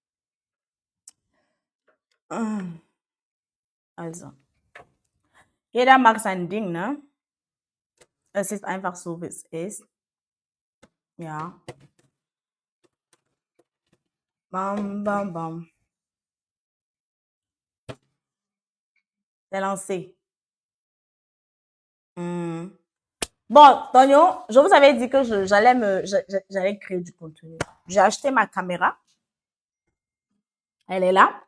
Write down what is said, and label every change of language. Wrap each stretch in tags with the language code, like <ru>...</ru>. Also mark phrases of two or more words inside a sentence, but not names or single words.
<de>Also, jeder mag sein Ding, ne? Es ist einfach so, wie es ist. Ja. Bam, bam, bam.</de> <fr>C'est lancé. Hmm. Bon, Tonio, je vous avais dit que j'allais créer du contenu. J'ai acheté ma caméra. Elle est là.</fr>